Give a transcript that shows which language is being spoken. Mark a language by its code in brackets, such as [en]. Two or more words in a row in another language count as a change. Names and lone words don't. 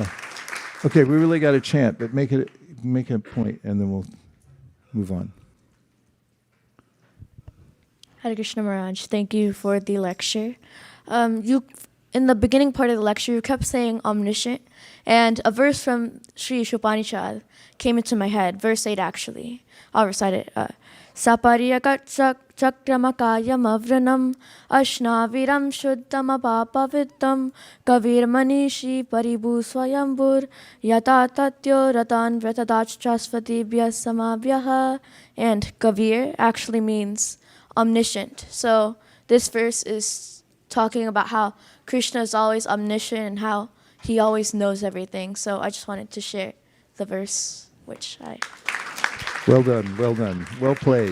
[en] Okay, we really got to chant, but make a point, and then we'll move on. Hare Krishna Maharaj, thank you for the lecture. In the beginning part of the lecture, you kept saying omniscient, and a verse from Sri Upanishad came into my head, verse 8 actually. I'll recite it. [sa] Sapariyakat chakramakayam avranam ashnaviram shuddham apapavitam kavir manishi paribu swayambur yata tatyo ratan vratadachasvatibhya samabhyaha. [en] And kavir actually means omniscient. So this verse is talking about how Krishna is always omniscient and how he always knows everything. So I just wanted to share the verse, which I... Well done, well done. Well played.